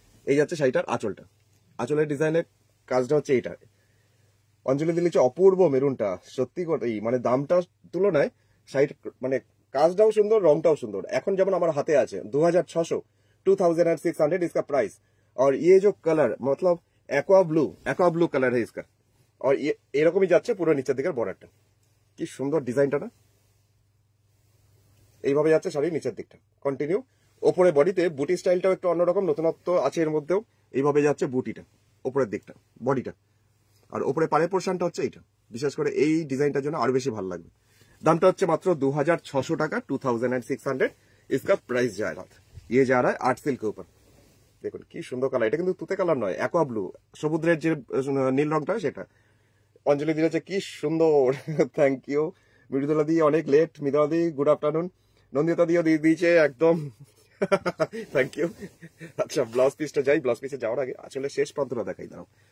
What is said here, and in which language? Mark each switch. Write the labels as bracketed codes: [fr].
[bn] এই যাচ্ছে শাড়িটার আঁচলটা, আঁচলের ডিজাইনের কাজটা হচ্ছে এইটা। অঞ্জলি দিলে হচ্ছে অপূর্ব মেরুনটা, সত্যি কথাই, মানে দামটার তুলনায় শাড়ির মানে কাজটাও সুন্দর, রংটাও সুন্দর। এখন যেমন আমার হাতে আছে 2600, 2600 [hi] इसका प्राइस। और ये जो कलर मतलब एक्वा ब्लू कलर है इसका, और ये [bn] এরকমই যাচ্ছে পুরো নিচের দিকের বর্ডারটা। কি সুন্দর ডিজাইনটা না? এইভাবে যাচ্ছে শাড়ির নিচের দিকটা কন্টিনিউ। ওপরে বডিতে বুটি স্টাইলটাও একটু অন্যরকম, নতুনত্ব আছে এর মধ্যেও। এইভাবে যাচ্ছে বুটিটা ওপরের দিকটা, বডিটা। আর ওপরে পাড়ের পোর্শনটা হচ্ছে এইটা, বিশেষ করে এই ডিজাইনটার জন্য আরো বেশি ভালো লাগবে। দামটা হচ্ছে মাত্র 2600 টাকা 2600 [hi] इसका प्राइस जा रहा है। ये जा रहा है आर्ट सिल्क के ऊपर। [bn] দেখুন কি সুন্দর কালার, এটা কিন্তু তুতে কালার নয়, অ্যাকোয়া ব্লু, সমুদ্রের যে নীল রংটা সেটা। অঞ্জলি দিয়েছে কি সুন্দর, থ্যাংক ইউ। মৃদুলা দি অনেক লেট, মৃদুলা দি গুড আফটারনুন। নন্দিতা দিও দিয়ে দিয়েছে একদম, থ্যাংক ইউ। আচ্ছা ব্লাউজ পিসটা যাই, ব্লাউজ পিসে যাওয়ার আগে আসলে শেষ প্রান্তটা দেখাই দাও।